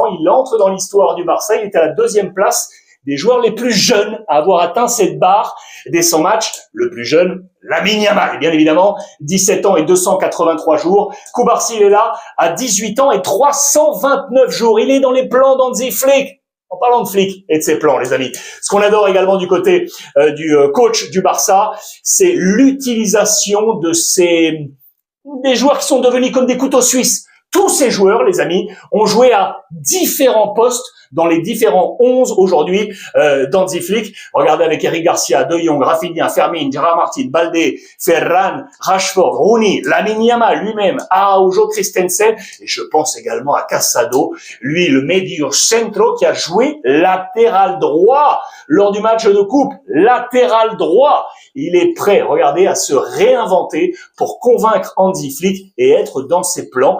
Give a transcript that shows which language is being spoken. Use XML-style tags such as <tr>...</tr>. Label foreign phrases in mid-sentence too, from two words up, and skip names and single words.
<fr>Il entre dans l'histoire du Barça. Il était à la 2e place des joueurs les plus jeunes à avoir atteint cette barre des 100 matchs. Le plus jeune, Lamine Yamal, et bien évidemment, 17 ans et 283 jours. Koubarsi, il est là à 18 ans et 329 jours. Il est dans les plans d'Hansi Flick. En parlant de Flick et de ses plans, les amis. Ce qu'on adore également du côté du coach du Barça, c'est l'utilisation des joueurs qui sont devenus comme des couteaux suisses. Tous ces joueurs, les amis, ont joué à différents postes dans les différents 11 aujourd'hui d'Hansi Flick. Regardez avec Eric Garcia, De Jong, Rafinha, Fermin, Gerard Martin, Balde, Ferran, Rashford, Rooney, Lamine Yamal lui-même, Araujo, Christensen, et je pense également à Casado, lui le</fr> <es>medio centro</es> <fr>qui a joué latéral droit lors du match de coupe, latéral droit. Il est prêt, regardez, à se réinventer pour convaincre Hansi Flick et être dans ses plans.</fr>